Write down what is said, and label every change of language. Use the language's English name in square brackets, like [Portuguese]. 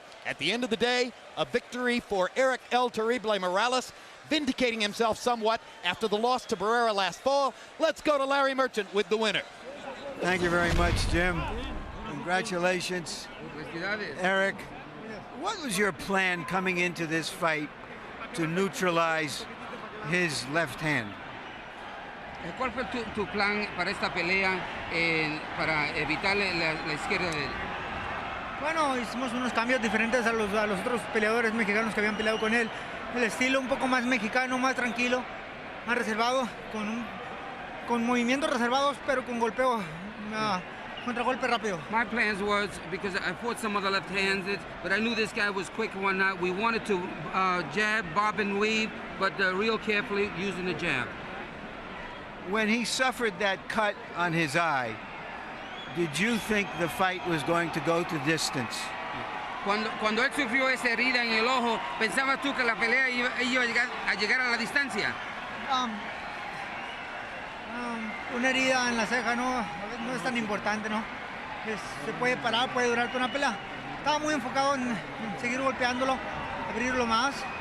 [English] At the end of the day, a victory for Eric El Terrible Morales, vindicating himself somewhat after the loss to Barrera last fall. Let's go to Larry Merchant with the winner. Thank you very much, Jim. Congratulations, Eric. What was your plan coming into this fight to neutralize his left hand? [Spanish] ¿Cuál fue tu plan para esta pelea para evitar la izquierda de él? Bueno, hicimos unos cambios diferentes a los otros peleadores mexicanos que habían peleado con él. El estilo un poco más mexicano, más tranquilo, más reservado, con movimientos reservados, pero con golpeo, contragolpe rápido. [English] My plans was, because I fought some other left-handed, but I knew this guy was quick and whatnot. We wanted to jab, bob, and weave, but real carefully using the jab. When he suffered that cut on his eye, did you think the fight was going to go to distance? [Spanish] Cuando él sufrió esa herida en el ojo, ¿pensabas tú que la pelea iba a llegar a la distancia? Una herida en la ceja no es tan importante, ¿no? Se puede parar, puede durar toda una pelea. Estaba muy enfocado en seguir golpeándolo, abrirlo más.